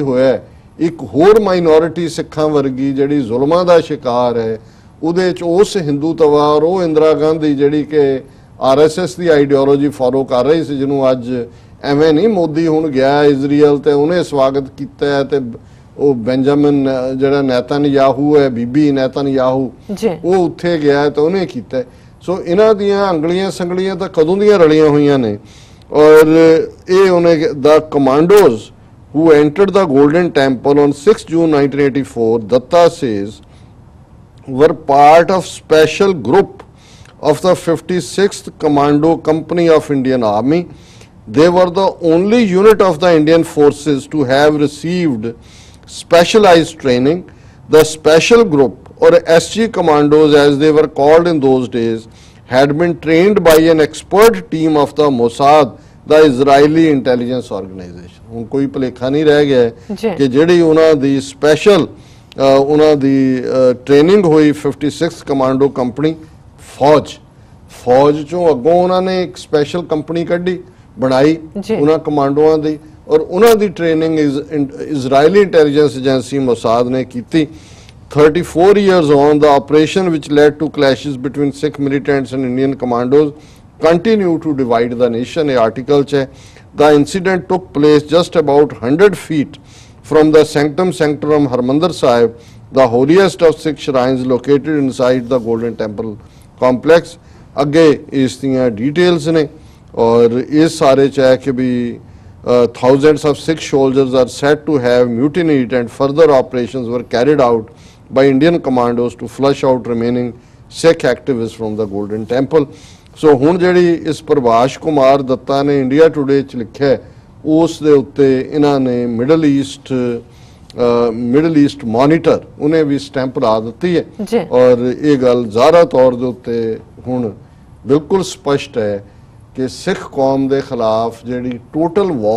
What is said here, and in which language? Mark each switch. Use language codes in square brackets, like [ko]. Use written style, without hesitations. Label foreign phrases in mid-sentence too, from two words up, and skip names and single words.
[pa] ਹੋਇਆ, ਇੱਕ ਹੋਰ ਮਾਈਨੋਰਿਟੀ ਸਿੱਖਾਂ ਵਰਗੀ ਜਿਹੜੀ ਜ਼ੁਲਮਾਂ ਦਾ ਸ਼ਿਕਾਰ ਹੈ ਉਹਦੇ ਚ ਉਸ ਹਿੰਦੂਤਵਾ ਔਰ ਉਹ ਇੰਦਰਾ ਗਾਂਧੀ ਜਿਹੜੀ ਕਿ RSS ਦੀ ਆਈਡੀਓਲੋਜੀ ਫੋਲੋ ਕਰ ਰਹੀ ਸੀ, ਜਿਹਨੂੰ ਅੱਜ ਐਵੇਂ ਨਹੀਂ ਮੋਦੀ ਹੁਣ ਗਿਆ ਇਜ਼ਰਾਈਲ ਤੇ ਉਹਨੇ ਸਵਾਗਤ ਕੀਤਾ ਤੇ ਉਹ ਬੈਂਜਾਮਿਨ ਜਿਹੜਾ ਨੈਤਨਯਾਹੂ ਹੈ ਬੀਬੀ ਨੈਤਨਯਾਹੂ ਉਹ ਉੱਥੇ ਗਿਆ ਤੇ ਉਹਨੇ ਕੀਤਾ। ਸੋ ਇਹਨਾਂ ਦੀਆਂ ਅੰਗਲੀਆਂ ਸੰਗਲੀਆਂ ਤਾਂ ਕਦੋਂ ਦੀਆਂ ਰਲੀਆਂ ਹੋਈਆਂ ਨੇ। ਔਰ ਇਹ ਉਹਨੇ ਦਾ ਕਮਾਂਡੋਜ਼ [en] who entered the Golden Temple on 6 June 1984, Datta says, were part of special group of the 56th Commando Company of Indian Army. They were the only unit of the Indian forces to have received specialized training. The special group or SG commandos as they were called in those days had been trained by an expert team of the Mossad, the Israeli intelligence organization. [pa] ਹੁਣ ਕੋਈ ਭੁਲੇਖਾ ਨਹੀਂ ਰਹਿ ਗਿਆ ਕਿ ਜਿਹੜੀ ਉਹਨਾਂ ਦੀ ਸਪੈਸ਼ਲ ਉਹਨਾਂ ਦੀ ਟ੍ਰੇਨਿੰਗ ਹੋਈ 56 ਕਮਾਂਡੋ ਕੰਪਨੀ ਫੌਜ ਚੋਂ ਅੱਗੋਂ ਉਹਨਾਂ ਨੇ ਇੱਕ ਸਪੈਸ਼ਲ ਕੰਪਨੀ ਕੱਢੀ ਬਣਾਈ ਉਹਨਾਂ ਕਮਾਂਡੋਆਂ ਦੀ ਔਰ ਉਹਨਾਂ ਦੀ ਟ੍ਰੇਨਿੰਗ ਇਜ਼ਰਾਈਲੀ ਇੰਟੈਲੀਜੈਂਸ ਏਜੰਸੀ ਮੋਸਾਦ ਨੇ ਕੀਤੀ। [en] 34 years on, the operation which led to clashes between Sikh militants and Indian commandos continue to divide the nation. A article [pa] che [en] the incident took place just about 100 feet from the sanctum sanctorum Harmandir Sahib, the holiest of Sikh shrines located inside the Golden Temple complex. [pa] ਅੱਗੇ ਇਸ [en] the details [pa] ਨੇ ਔਰ ਇਸ ਸਾਰੇ ਚ ਕੇ ਭੀ [en] thousands of Sikh soldiers are said to have mutinied and further operations were carried out by Indian commandos to flush out remaining Sikh activists from the Golden Temple. [pa] So ਹੁਣ ਜਿਹੜੀ ਇਸ ਪ੍ਰਭਾਸ਼ ਕੁਮਾਰ ਦੱਤਾ ਨੇ ਇੰਡੀਆ ਟੁਡੇ ਚ ਲਿਖਿਆ ਉਸ ਦੇ ਉੱਤੇ ਇਹਨਾਂ ਨੇ ਮਿਡਲ ਈਸਟ ਮੋਨੀਟਰ ਉਹਨੇ ਵੀ ਸਟੈਂਪ ਲਾ ਦਿੱਤੀ ਹੈ ਔਰ ਇਹ ਗੱਲ ਜ਼ਾਹਰਾ ਤੌਰ ਦੇ ਉੱਤੇ ਹੁਣ ਬਿਲਕੁਲ ਸਪਸ਼ਟ ਹੈ ਕਿ ਸਿੱਖ ਕੌਮ ਦੇ ਖਿਲਾਫ ਜਿਹੜੀ ਟੋਟਲ